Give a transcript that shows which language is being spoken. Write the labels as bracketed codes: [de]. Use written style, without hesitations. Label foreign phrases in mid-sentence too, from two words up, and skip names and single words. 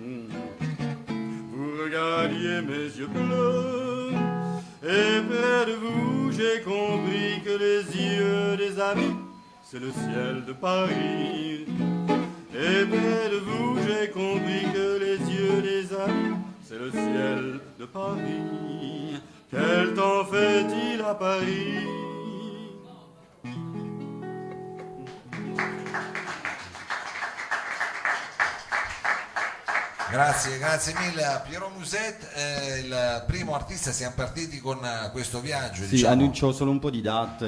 [fr] Vous regardiez mes yeux bleus, et près de vous j'ai compris que les yeux des amis, c'est le ciel de Paris. Et près de vous j'ai compris que les yeux des amis, c'est le ciel de Paris. Quel temps fait-il à Paris? [it] Grazie mille a Piero Muset, il primo artista. Siamo partiti con questo viaggio. Sì, annuncio solo un po' di date.